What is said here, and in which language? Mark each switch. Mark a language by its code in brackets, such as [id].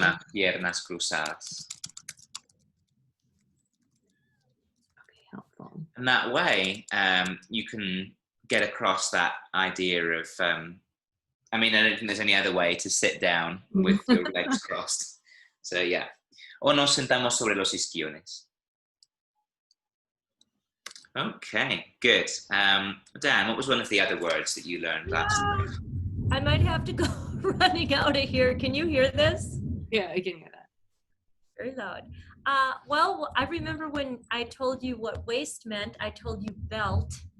[es] las piernas cruzadas. [en] Okay, helpful. And that way, you can get across that idea of, I mean, I don't think there's any other way to sit down with your legs crossed. So yeah. [es] O nos sentamos sobre los isquiones. [en] Okay, good. Dan, what was one of the other words that you learned last night? I might have to go running out of here. Can you hear this? Yeah, I can hear that. Very loud. Well, I remember when I told you what waist meant, I told you belt.